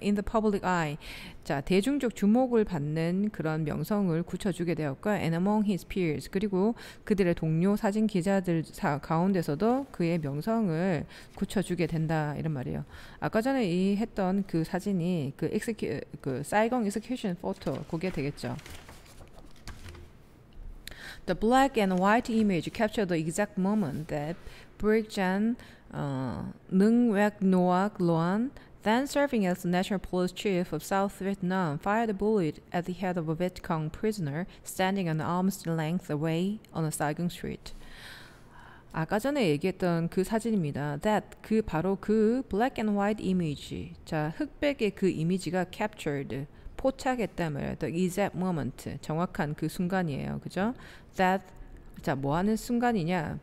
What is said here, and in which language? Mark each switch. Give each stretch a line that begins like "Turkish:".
English: In the public eye,
Korean: 자, 대중적 주목을 받는 그런 명성을 굳혀주게 되었고,
English: and among his peers,
Korean: 그리고 그들의 동료 사진 기자들 가운데서도 그의 명성을 굳혀주게 된다 이런 말이에요. 아까 전에 이 했던 그 사진이 그 사이공
English: execution photo
Korean: 그게 되겠죠.
English: The black and white image captured the exact moment that Brick-Jan Nguyen Ngoc Loan, then serving as the National Police Chief of South Vietnam, fired a bullet at the head of a Viet Cong prisoner standing an arm's length away on a Saigon street.
Korean: 아까 전에 얘기했던 그 사진입니다. That, 바로 그
English: black and white image,
Korean: 자, 흑백의 그 이미지가 captured, 포착했다 말이에요.
English: The exact moment,
Korean: 정확한 그 순간이에요. 그죠? That, 자, 뭐 하는 순간이냐?